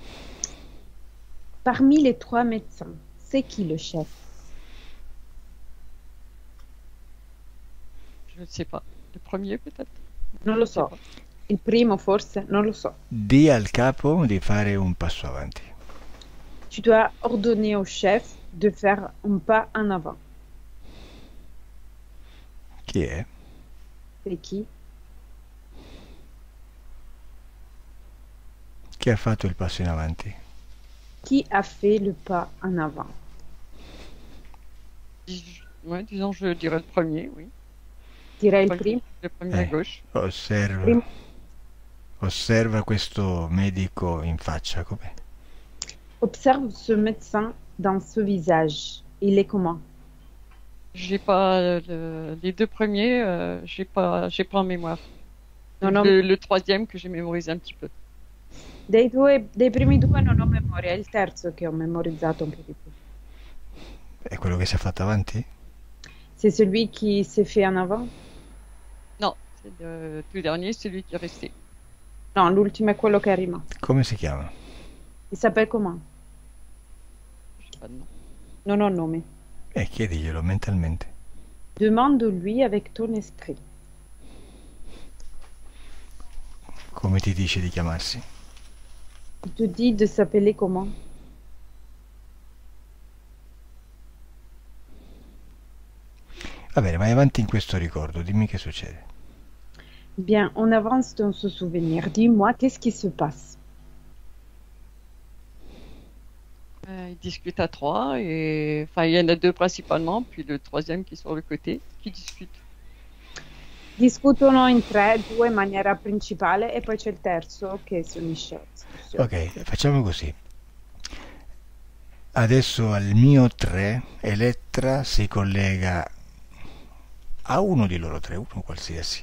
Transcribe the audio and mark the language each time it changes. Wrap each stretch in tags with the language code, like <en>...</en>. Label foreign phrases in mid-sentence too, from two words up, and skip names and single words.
<fr>Parmi les 3 médecins, c'est qui le chef? Je ne sais pas. Le premier peut-être?</fr> <it>Non lo so. Il primo forse? Non lo so. Di al capo di fare un passo avanti.</it> <fr>Tu dois ordonner au chef de faire un pas en avant.</fr> <it>Chi è?</it> <fr>C'est qui?</fr> <it>Chi ha fatto il passo in avanti?</it> <fr>Qui a fait le pas en avant? Ouais, disons, je dirais le premier, oui.</fr> <it>Direi il</it> <fr>Premier-</fr> <it>primo.</it> <fr>Le premier à gauche.</fr> <it>Osserva, osserva questo medico in faccia, com'è?</it> <fr>Observe ce médecin dans ce visage. Il est comment? J'ai pas les deux premiers, j'ai pas en mémoire.</fr> <it>Non ho-</it> <fr>Le troisième que j'ai mémorisé un petit peu.</fr> <it>dei primi due non ho memoria, è il terzo che ho memorizzato un po' di più. È quello che si è fatto avanti?</it> <fr>C'est celui qui s'est fait en avant? Non, c'est le tout dernier, celui qui est resté.</fr> <it>No, l'ultimo è quello che è rimasto. Come si chiama?</it> <fr>Il s'appelle comment? J'ai pas de nom.</fr> <it>Non ho nome. Chiediglielo mentalmente.</it> <fr>Demande-lui avec ton esprit.</fr> <it>Come ti dice di chiamarsi?</it> <fr>Il te dit de s'appeler comment?</fr> <it>Va bene, vai avanti in questo ricordo, dimmi che succede.</it> <fr>Bien, on avance dans ce souvenir. Dis-moi, qu'est-ce qui se passe? Ils discutent à trois, et enfin, il y en a deux principalement, puis le troisième qui est sur le côté, qui discute.</fr> <it>Discutono in tre, due in maniera principale e poi c'è il terzo che si unisce alla discussione. Ok, facciamo così. Adesso al mio 3 Elettra si collega a uno di loro tre, uno qualsiasi.</it>